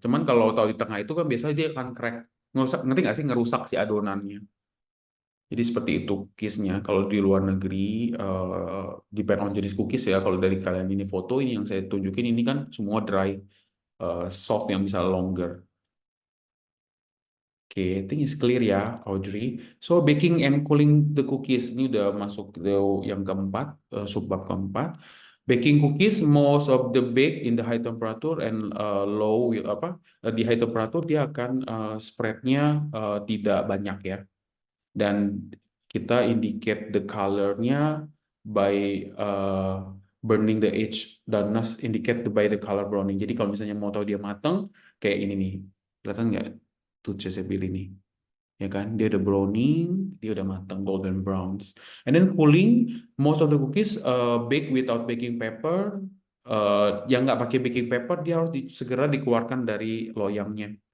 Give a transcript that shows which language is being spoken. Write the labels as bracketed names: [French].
[Indonesian] Cuman kalau taruh di tengah itu kan biasanya dia akan crack. Ngerusak, ngerti nggak sih, ngerusak si adonannya. Jadi seperti itu cookiesnya. Kalau di luar negeri, depend on jenis cookies ya. Kalau dari kalian ini foto, ini yang saya tunjukin ini kan semua dry, soft yang bisa longer. [English] Oke, I think it's clear ya, Audrey. So, baking and cooling the cookies. [Indonesian] Ini udah masuk ke yang keempat, subbab keempat. [English] Baking cookies, most of the bake in the high temperature and low, [Indonesian] di high temperature dia akan spreadnya tidak banyak ya. Dan kita [English] indicate the color-nya by burning the edge, dan indicate by the color browning. [Indonesian] Jadi kalau misalnya mau tahu dia mateng, kayak ini nih. Kelihatan nggak? Tuh saya pilih nih. Ya kan, dia udah browning, dia udah matang, golden browns. [English] And then cooling, most of the cookies bake without baking paper. [Indonesian] Yang nggak pakai baking paper, dia harus segera dikeluarkan dari loyangnya.